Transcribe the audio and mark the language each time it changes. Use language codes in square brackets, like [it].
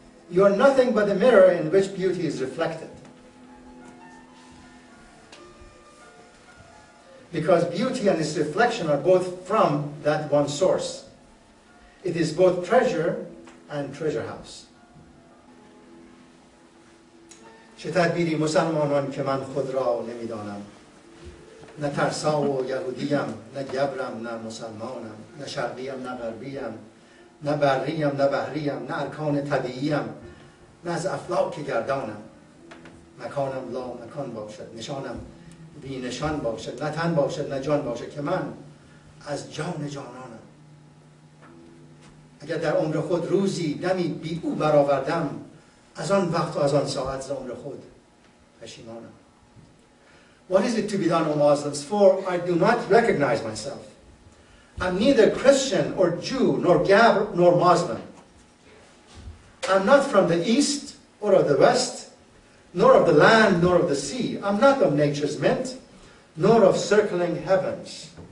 [en] You are nothing but a mirror in which beauty is reflected. Because beauty and its reflection are both from that one source. It is both treasure and treasure house. [fa] چه تدبیری مسلمانان که من خود را نمیدانم، نه ترسا و یهودیم، نه گبرم، نه مسلمانم، نه شرقیم، نه غربیم، نه بریم، نه بحریم، نه ارکان طبیعیم، نه از افلاک گردانم. مکانم لا مکان باشد، نشانم بی نشان باشد، نه تن باشد، نه جان باشد، که من از جان جانانم. اگر در عمر خود روزی دمی بی او برآوردم، از آن وقت و از آن ساعت ز عمر خود پشیمانم. [en] What is it to be done, O Muslims? For I do not recognize myself. I'm neither Christian or Jew, nor Gab, nor Muslim. I'm not from the east or of the west, nor of the land, nor of the sea. I'm not of nature's mint, nor of circling heavens.